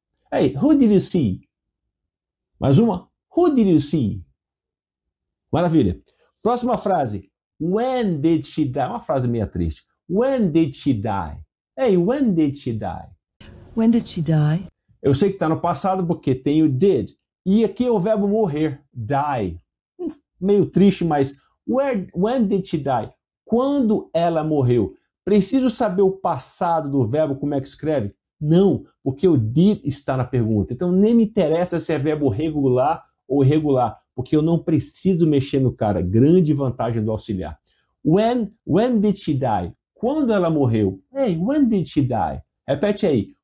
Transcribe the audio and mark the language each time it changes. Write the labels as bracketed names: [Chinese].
[English] Hey, who did you see? [Portuguese] Mais uma. [English] Who did you see? [Portuguese] Maravilha. Próxima frase. [English] When did she die? [Portuguese] Uma frase meio triste. [English] When did she die? Hey, when did she die? When did she die? [Portuguese] Eu sei que está no passado porque tem o did. E aqui é o verbo morrer. Die. Meio triste, mas [English] when did she die? [Portuguese] Quando ela morreu? Preciso saber o passado do verbo, como é que escreve? Não, porque o did está na pergunta. Então nem me interessa se é verbo regular ou irregular, porque eu não preciso mexer no cara. Grande vantagem do auxiliar. [English] When did she die? [Portuguese] Quando ela morreu? [English] Hey, when did she die? [Portuguese] Repete aí.